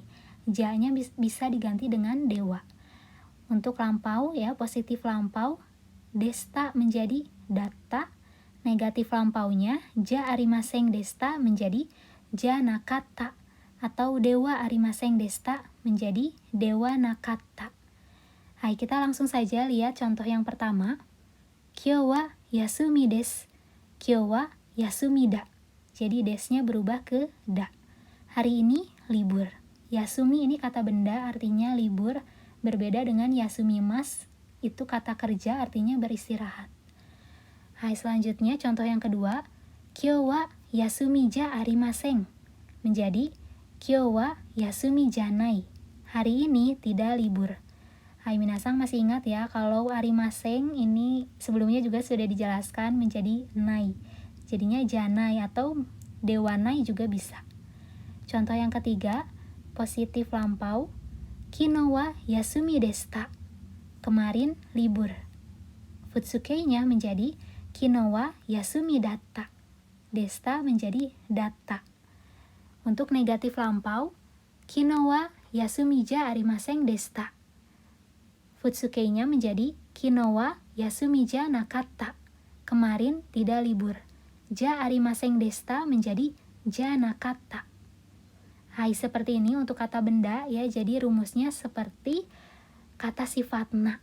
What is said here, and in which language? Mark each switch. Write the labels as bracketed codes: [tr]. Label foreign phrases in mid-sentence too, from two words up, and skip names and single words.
[id] Ja-nya bisa diganti dengan dewa. Untuk lampau ya, positif lampau, desta menjadi datta. Negatif lampaunya, [ja] じゃありませんでした menjadi じゃなかった. Atau ではありませんでした menjadi ではなかった. [id] Hai, kita langsung saja lihat contoh yang pertama. [ja] 今日は休みです. 今日は休みだ. [id] Jadi desnya berubah ke da. Hari ini libur. Yasumi ini kata benda artinya libur. Berbeda dengan [ja] 休みます, [id] itu kata kerja artinya beristirahat. Hai, selanjutnya contoh yang kedua. [ja] 今日は休みじゃありません. Menjadi 今日は休みじゃない. [id] Hari ini tidak libur. Hai minasang masih ingat ya kalau arimaseng ini sebelumnya juga sudah dijelaskan menjadi nai. Jadinya janai atau dewanai juga bisa. Contoh yang ketiga, positif lampau. [ja] 昨日は休みでした. [id] Kemarin libur. Futsukei-nya menjadi [ja] 昨日は休みだった. [id] Desta menjadi datta. Untuk negatif lampau, [ja] 昨日は休みじゃありませんでした. [id] Futsukei-nya menjadi [ja] 昨日は休みじゃなかった. [id] Kemarin tidak libur. [ja] じゃありませんでした menjadi じゃなかった. [id] Hai, seperti ini untuk kata benda ya. Jadi rumusnya seperti kata sifat na.